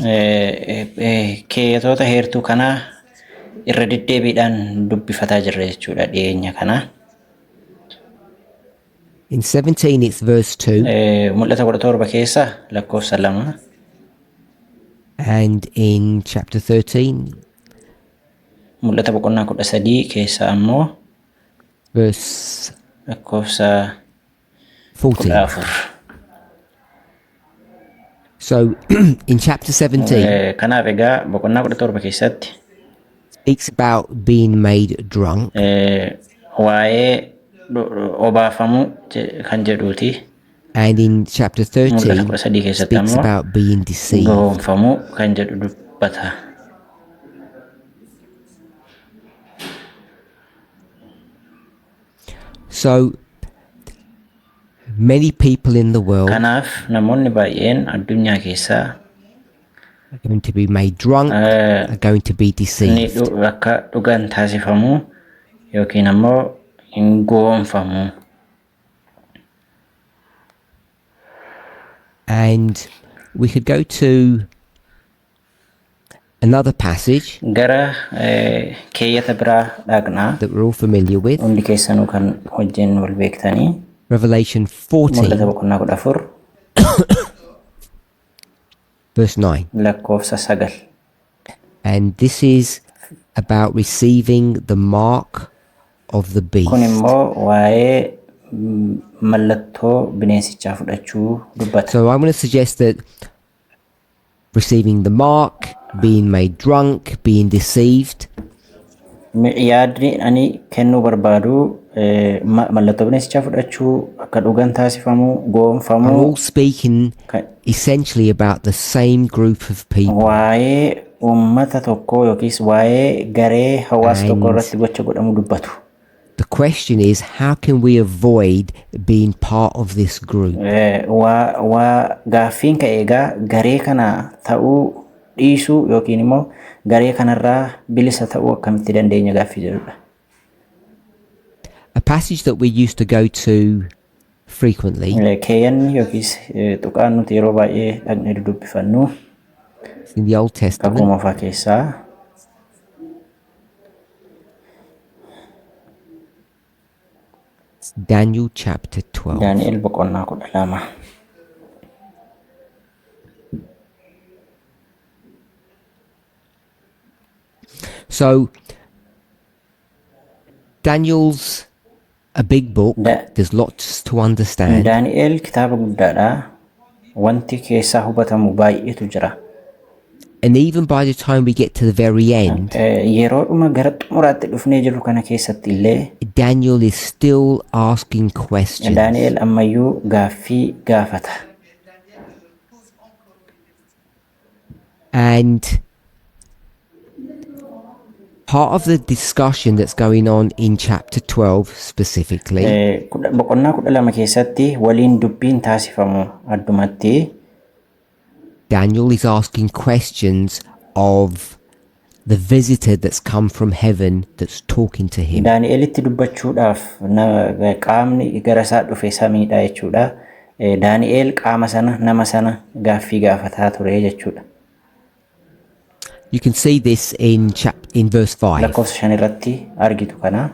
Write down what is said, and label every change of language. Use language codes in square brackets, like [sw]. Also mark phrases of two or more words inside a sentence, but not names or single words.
[om] Keeyyatoota heertuu kanaa irra deddeebiidhaan dubbifataa jirra jechuudha dhiyeenya kana. [en] In 17, it's verse 2, [om] Mul'ata 17 keessa lakkoofsa 2 [en] and in chapter 13, [om] mul'ata boqonnaa 13 keessa ammoo [en] verse [om] lakkoofsa [en] 14. [om] 14. [en] So in chapter 17, [om] Kanaaf egaa boqonnaa 17 keessatti [en] speaks about being made drunk, [om] waa'ee obaafamuu kan jedhuuti. [en] and in chapter [om] Mul'ata [en] 13, [om] 13 keessatti [en] speaks [om] ammoo [en] about being deceived. [om] goonfamuu kan jedhu dubbata. [en] So many people in the world [om] Kanaaf namoonni baay'een addunyaa keessaa [en] are going to be made drunk, are going to be [om] ni [en] deceived. [om] akka dhugan taasifamuu yookiin ammoo hin goonfamuu. [en] And we could go to another passage [om] Gara keeyyata biraa dhaqnaa. [en] that we're all familiar with, [om] Hundi keessanuu kan wajjin wal beektanii. [en] Revelation [om] Mul'ata [en] 14, [om] boqonnaa 14 [en] verse 9. [om] lakkoofsa 9. [en] And this is about receiving the mark of the beast. [om] Kun immoo waa'ee mallattoo bineensichaa fudhachuu dubbata. [en] So I'm going to suggest that receiving the mark, being made drunk, being deceived. [om] Yaadni ani kennuu barbaadu mallattoo bineensichaa fudhachuu akka dhugan taasifamuu [en] Are [om] goonfamuu [en] all speaking essentially about the same group of people. [om] waa'ee uummata tokkoo yookiis waa'ee garee hawaasa tokko [en] And- [om] irratti gocha godhamu dubbatu. [en] The question is, how can we avoid being part of this group? [om] Waa gaaffiin ka'e egaa garee kana ta'uu dhiisuu yookiin immoo garee kanarraa bilisa ta'uu akkamitti dandeenya gaaffii jedhudha. [en] A passage that we used to go to frequently [om] Keeyyanni yookiis tuqaan nuti yeroo baay'ee dhaqnee dudubbifannu [en] in the Old Testament [om] kakuu moofaa keessaa [en] is Daniel chapter 12. [om] Daani'el boqonnaa 12. [en] So, Daniel's a big book. Da- There's lots to understand. [om] Daani'el kitaaba guddaadha. Wanti keessaa hubatamu baay'eetu jira. [en] And even by the time we get to the very end, [om] Yeroodhuma gara xumuraatti dhufnee jirru kana keessatti illee [en] Daniel is still asking questions. [om] Daani'el ammayyuu gaaffii gaafata. [en] And part of the discussion that's going on in chapter 12 specifically [om] Boqonnaa 12 keessatti waliin dubbiin taasifamu addumatti [en] Daniel is asking questions of the visitor that's come from heaven that's talking to him. [om] Daani'elitti dubbachuudhaaf qaamni gara isaa dhufe samiidha jechuudha. Daani'el qaama sana nama sana gaaffii gaafataa ture jechuudha. [en] You can see this in verse 5. [om] Lakkoofsa 5 irratti argitu kana.